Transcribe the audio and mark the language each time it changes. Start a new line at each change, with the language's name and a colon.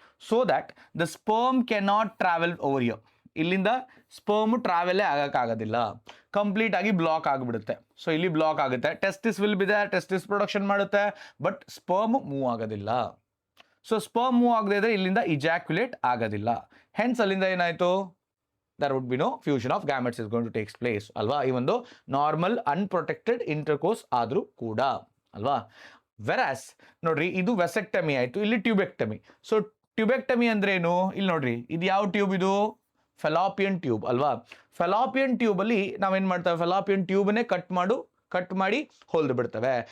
English: So that the sperm cannot travel over here.
Kannada: ಇಲ್ಲಿಂದ sperm ಟ್ರಾವೆಲೇ ಆಗೋಕ್ಕಾಗೋದಿಲ್ಲ, complete ಆಗಿ block ಆಗಿಬಿಡುತ್ತೆ. So ಇಲ್ಲಿ ಬ್ಲಾಕ್ ಆಗುತ್ತೆ,
English: testis will be there,
Kannada: testis production ಮಾಡುತ್ತೆ, but sperm move ಆಗೋದಿಲ್ಲ. So sperm move ಆಗದೆ ಇದ್ರೆ ಇಲ್ಲಿಂದ ಇಜಾಕ್ಯುಲೇಟ್ ಆಗೋದಿಲ್ಲ. ಹೆನ್ಸ್ ಅಲ್ಲಿಂದ ಏನಾಯಿತು,
English: there would be no fusion of gametes is going to take place ಅಲ್ವಾ.
Kannada: ಈ ಒಂದು ನಾರ್ಮಲ್ ಅನ್ಪ್ರೊಟೆಕ್ಟೆಡ್ ಇಂಟರ್ಕೋರ್ಸ್ ಆದರೂ ಕೂಡ ಅಲ್ವಾ. ವೆರಾಸ್ ನೋಡ್ರಿ, ಇದು ವೆಸೆಕ್ಟಮಿ ಆಯಿತು, ಇಲ್ಲಿ ಟ್ಯೂಬೆಕ್ಟಮಿ. ಸೊ ಟ್ಯೂಬೆಕ್ಟಮಿ ಅಂದ್ರೆ ಏನು, ಇಲ್ಲಿ ನೋಡ್ರಿ, ಇದು ಯಾವ ಟ್ಯೂಬ್, ಇದು ಫೆಲಾಪಿಯನ್ ಟ್ಯೂಬ್ ಅಲ್ವಾ. ಫೆಲಾಪಿಯನ್ ಟ್ಯೂಬಲ್ಲಿ ನಾವೇನು ಮಾಡ್ತೇವೆ, ಫೆಲಾಪಿಯನ್ ಟ್ಯೂಬನ್ನೇ ಕಟ್ ಮಾಡಿ ಹೊಲ್ದು ಬಿಡ್ತೇವೆ.